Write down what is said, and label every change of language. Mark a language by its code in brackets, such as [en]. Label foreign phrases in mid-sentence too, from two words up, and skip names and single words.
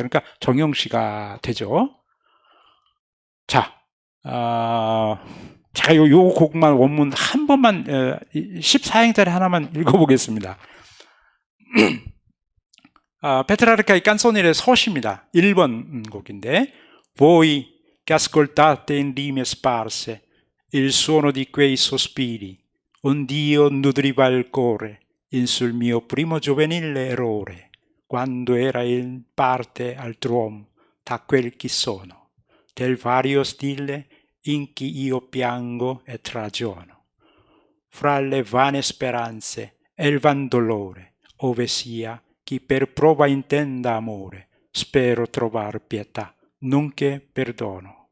[ko] 그러니까 정형시가 되죠. 자, 제가 요 곡만 원문 한 번만 14행짜리 하나만 읽어보겠습니다. Petrarca의 깐소니의 서시입니다. 1번 곡인데, [it] Voi che ascoltate in rime sparse il suono di quei sospiri, ond'io nudriva il cuore in sul mio primo giovanile errore, quando era in parte altr'uomo da quel chi sono, del vario stile in chi io piango e tragiono, fra le vane speranze e il van dolore, ove sia chi per prova intenda amore, spero trovar pietà, nonché perdono.